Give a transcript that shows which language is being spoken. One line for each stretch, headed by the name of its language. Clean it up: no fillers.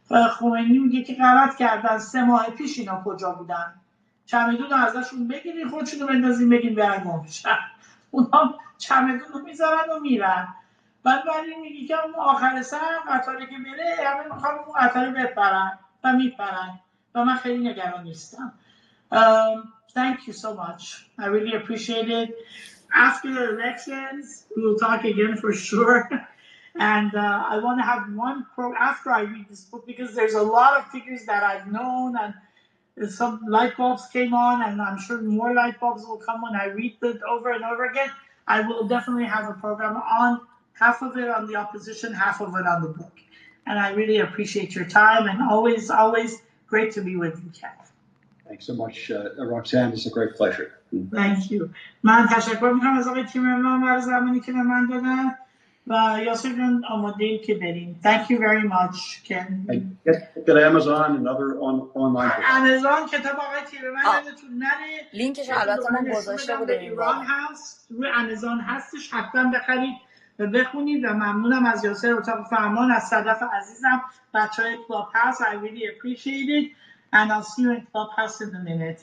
Persian: خمینی میگه که غلط کردن، 3 ماه پیش اینا کجا بودن؟ چمدون رو ازشون بگیرین خودشون رو بندازین بگین برن گم بشن. اونا چمدون رو میذارن و میرن. بعد ولی میگی که اون آخر سر قطاری که میره همه میخوان اون قطاری بپرن و میپرن و من خیلی نگران نیستم.
English: Thank you so much. I really appreciate it. After the elections, we will talk again for sure. And I want to have one after I read this book, because there's a lot of figures that I've known, and some light bulbs came on, and I'm sure more light bulbs will come when I read it over and over again. I will definitely have a program on half of it on the opposition, half of it on the book. And I really appreciate your time, and always great to be with you, Kat. Thanks so much, Roxanne. It's a great pleasure. Thank you.
Persian: من تشکر میکنم از آقای تیمرمن برای زمانی که به من دادن و یاسر جان آماده که بریم.
English: Thank you very much, Ken. Get Amazon and other online books.
Persian: Amazon کتاب آقای تیمرمن یادتون نره. لینکش البته ما گذاشته بودیم این ایران هست، روی آمازون هستش، حتما بخرید و بخونید. و ممنونم از یاسر اتاق فرمان، از صدف عزیزم، بچهای کلاب هاوس.
English: I really appreciate it and I'll see you in club house in a minute.